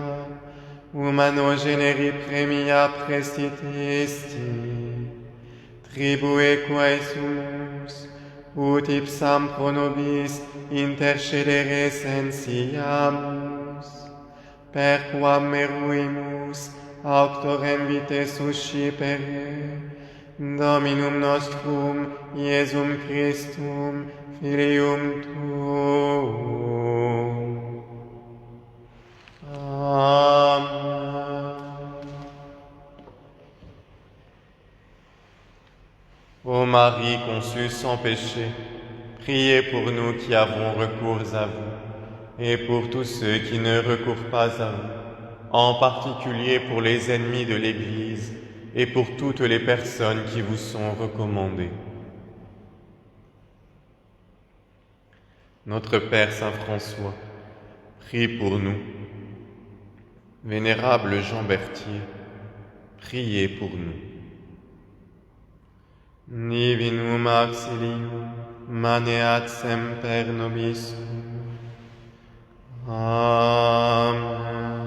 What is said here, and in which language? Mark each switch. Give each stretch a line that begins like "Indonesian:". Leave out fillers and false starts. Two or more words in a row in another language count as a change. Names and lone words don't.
Latin: humano generi premia prestit esti, tribue quae sumus, ut ipsam pro nobis intercedere sensiamus, perquam meruimus auctorem vitae suscipere, Dominum nostrum, Iesum Christum, Filium Tuum. Amen.
French: Ô Marie conçue sans péché, priez pour nous qui avons recours à vous, et pour tous ceux qui ne recourent pas à vous, en particulier pour les ennemis de l'Église, et pour toutes les personnes qui vous sont recommandées. Notre Père Saint François, prie pour nous. Vénérable Jean Berthier, priez pour nous.
Latin: Divinum auxilium, maneat semper nobis. Amen.